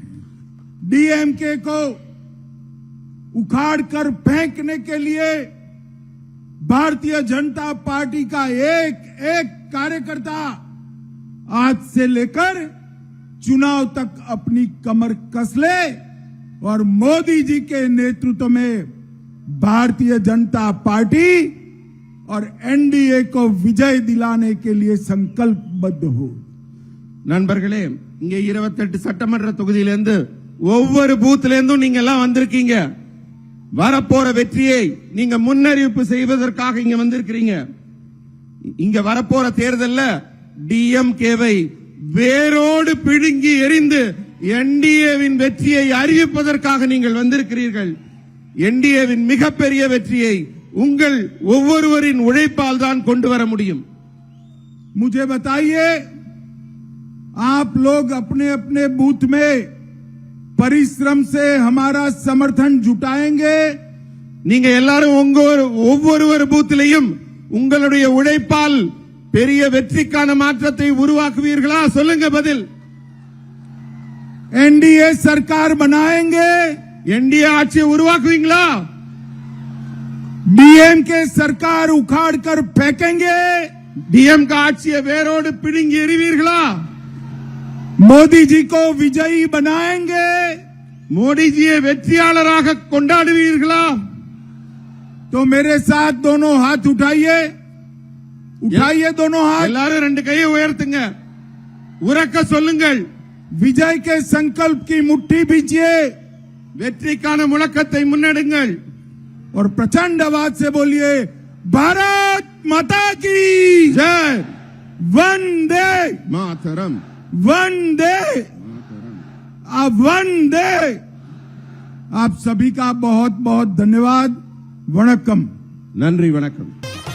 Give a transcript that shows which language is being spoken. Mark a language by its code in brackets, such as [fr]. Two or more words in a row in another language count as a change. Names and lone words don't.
[hi] डीएमके को उखाड़ कर फेंकने के लिए भारतीय जनता पार्टी का एक एक कार्यकर्ता आज से लेकर चुनाव तक अपनी कमर कस ले और मोदी जी के नेतृत्व में भारतीय जनता पार्टी और एनडीए को विजय दिलाने के लिए संकल्पबद्ध हो. [ta] நண்பர்களே, இங்க 28 சட்டமன்ற தொகுதியிலிருந்து ஒவ்வொரு பூத்ல இருந்தும் நீங்க எல்லாம் வந்திருக்கீங்க. வரப்போற வெற்றியை நீங்க முன்னறிவிப்பு செய்வதற்காக இங்க வந்திருக்கிறீங்க. இங்க வரப்போற தேர்தல்ல டிஎம்கேவை வேரோடு பிடுங்கி எறிந்து என்டிஏவின் வெற்றியை அறிவிப்பதற்காக நீங்கள் வந்திருக்கிறீர்கள். என்டிஏவின் மிகப்பெரிய வெற்றியை உங்கள் ஒவ்வொருவரின் உழைப்பால் தான் கொண்டு வர முடியும். [hi] मुझे बताइए, आप लोग अपने अपने बूथ में परिश्रम से हमारा समर्थन जुटाएंगे। [ta] நீங்க எல்லாரும் ஒவ்வொரு பூத்திலையும் உங்களுடைய உழைப்பால் பெரிய வெற்றிக்கான மாற்றத்தை உருவாக்குவீர்களா? சொல்லுங்க பதில். [hi] एनडीए सरकार बनाएंगे। [ta] என்டிஏ ஆட்சியை உருவாக்குவீங்களா? [hi] डीएमके सरकार उखाड़ कर फेंकेंगे। [ta] டிஎம்கே ஆட்சியை வேரோடு பிடுங்கி எறிவீர்களா? [hi] मोदी जी को विजयी बनाएंगे। [ta] மோடிஜியை வெற்றியாளராக கொண்டாடுவீர்களா? [hi] तो मेरे साथ दोनों हाथ उठाइए, उठाइए दोनों हाथ। [ta] எல்லாரும் ரெண்டு கையை உயர்த்துங்க, உரக்க சொல்லுங்கள். [hi] विजय के संकल्प की मुट्ठी भीजिए, [ta] வெற்றிக்கான முழக்கத்தை முன்னெடுங்கள். [hi] और प्रचंड आवाज से बोलिए, भारत माता की ஜெய் वंदे மாதரம், वंदे वंदे। आप सभी का बहुत बहुत धन्यवाद। [ta] वणक्कम। நன்றி, வணக்கம்.